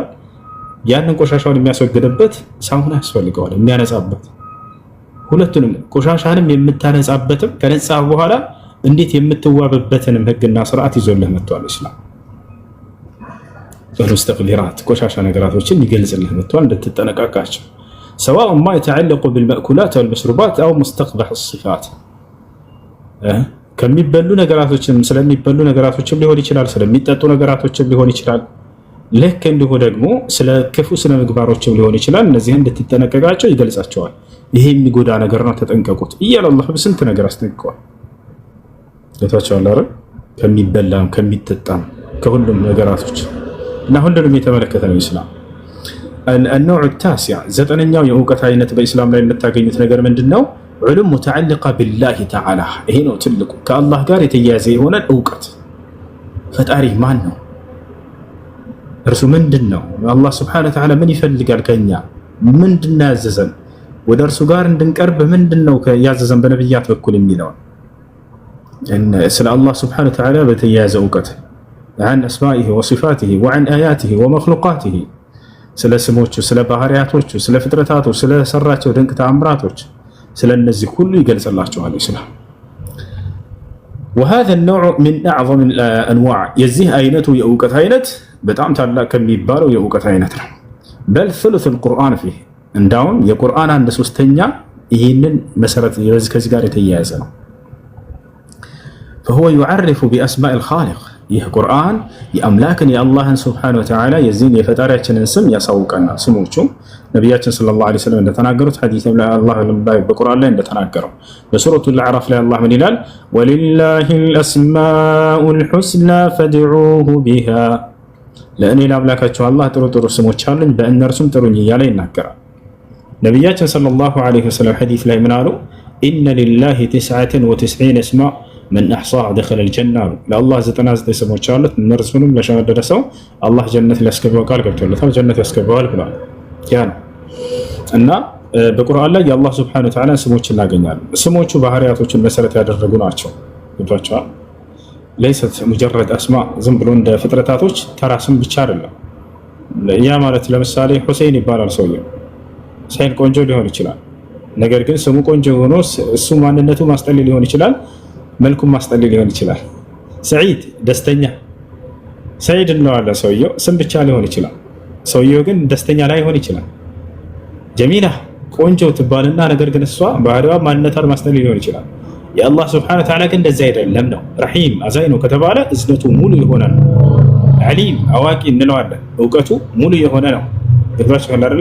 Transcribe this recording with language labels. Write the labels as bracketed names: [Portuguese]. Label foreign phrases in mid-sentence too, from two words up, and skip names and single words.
[Amharic] ያንን ቆሻሻውን የሚያስወግድበት ሳሙና ያስፈልገዋል፣ የሚያነጻበት። ሁለቱንም ቆሻሻንም የምታነጻበትም ከነጻ በኋላ እንዴት የምትዋብበትንም ህግና ስርዓት ይዞልህ መጥቷል ኢስላም። ወልሙስተቅቢራት ቆሻሻ ነገራቶችን ይገልጽልህ መጥቷል እንድትጠነቀቃቸው። [Arabic] سواء ما يتعلق بالمأكولات والمشروبات أو مستقبح الصفات [Amharic] ከሚበሉ ነገራቶችም ስለሚበሉ ነገራቶችም ሊሆን ይችላል፣ ስለሚጠጡ ነገራቶችም ሊሆን ይችላል። ልክ እንዲሁ ደግሞ ስለ ክፉ ስነ ምግባሮችም ሊሆን ይችላል። እነዚህን እንድትጠነቀቃቸው ይገልጻቸዋል። ይሄ የሚጎዳ ነገር ነው ተጠንቀቁት እያለ አላህ በስንት ነገር አስጠንቅቀዋል። ጌታቸዋል አረ ከሚበላም ከሚጠጣም ከሁሉም ነገራቶች እና ሁሉንም የተመለከተ ነው ኢስላም። [Arabic] النوع التاسع [Amharic] ዘጠነኛው የእውቀት አይነት በኢስላም ላይ የምታገኙት ነገር ምንድነው? [Arabic] علوم متعلقة بالله تعالى። [Amharic] ይሄ ነው ትልቁ ከአላህ ጋር የተያያዘ የሆነ እውቀት። ፈጣሪ ማን ነው? እርሱ ምንድን ነው? አላህ [Arabic] سبحانه وتعالى [Amharic] ምን ይፈልጋል ከኛ? ምንድን ያዘዘን? ወደ እርሱ ጋር እንድንቀርብ ምንድን ነው ያዘዘን በነብያት በኩል የሚለው ስለ አላህ [Arabic] سبحانه وتعالى [Amharic] በተያያዘ እውቀት [Arabic] عن أسمائه وصفاته وعن آياته ومخلوقاته [Amharic] ስለ ስሞቹ፣ ስለ ባህሪያቶቹ፣ ስለ ፍጥረታቱ፣ ስለ ሰራቸው ድንቅ ተአምራቶች ስለ እነዚህ ሁሉ ይገልጽላቸዋል ኢስላም። [Arabic] وهذا النوع من أعظم الأنواع [Amharic] የዚህ አይነቱ የእውቀት አይነት በጣም ታላቅ ከሚባለው የእውቀት አይነት ነው። [Arabic] بل ثلث القرآن فيه [Amharic] እንዳውም የቁርአን 1/3 ይህንን መሰረት ከዚህ ጋር የተያያዘ ነው። [Arabic] فهو يعرف بأسماء الخالق [Amharic] ይህ ቁርአን የአምላክን የአላህን [Arabic] سبحانه وتعالى [Amharic] የዚህን የፈጣሪያችንን ስም ያሳውቀናል። ስሞቹ ነቢያችን [Arabic] صلى الله عليه وسلم [Amharic] እንደተናገሩት ሐዲስ ላይ አላህ በቁርአን ላይ እንደተናገረው በሱረቱል አዕራፍ ላይ አላህ ምን ይላል? [Arabic] ولله الأسماء الحسنى فادعوه بها [Amharic] ለእኔ ለአምላካቸው አላህ ጥሩ ጥሩ ስሞች አሉኝ በእነርሱም ጥሩኝ እያለ ይናገራል። ነቢያችን [Arabic] صلى الله عليه وسلم [Amharic] ሐዲስ ላይ ምን አሉ? [Arabic] إن لله 99 اسما من أحصاها دخل الجنة [Amharic] لله 99 ስሞች አሉት እነርሱንም ለሸመደደ ሰው አላህ ጀነት ሊያስገባው ቃል ገብቶለታል። ጀነት ያስገባዋል ብሏል። ያን እና በቁርአን ላይ የአላህ [Arabic] سبحانه وتعالى [Amharic] ስሞች እናገኛለን። ስሞቹ ባህሪያቶችን መሰረት ያደረጉ ናቸው። ገብቷቸዋል። [Arabic] ليست مجرد أسماء [Amharic] ዝም ብሎ እንደ ፍጥረታቶች ተራ ስም ብቻ አይደለም። ያ ማለት ለምሳሌ ሁሴን ይባላል ሰውየው። ሁሴን ቆንጆ ሊሆን ይችላል። ነገር ግን ስሙ ቆንጆ ሆኖ እሱ ማንነቱ ማስጠሊ ሊሆን ይችላል፣ መልኩም ማስጠሊ ሊሆን ይችላል። ሰዒድ ደስተኛ ሰዒድ እንለዋለን። ሰውየው ስም ብቻ ሊሆን ይችላል። ሰውየው ግን ደስተኛ ላይሆን ይችላል። ጀሚላ ቆንጆ ትባልና ነገር ግን እሷ ባህሪዋ ማንነቷን ማስጠሊ ሊሆን ይችላል። የአላህ [Arabic] سبحانه وتعالى [Amharic] ግን እንደዚህ አይደለም ነው። ረሂም አዛኝ ነው ከተባለ እዝነቱ ሙሉ የሆነ ነው። ዓሊም አዋቂ እንለዋለን። እውቀቱ ሙሉ የሆነ ነው። ገብቷችኋል አይደለ?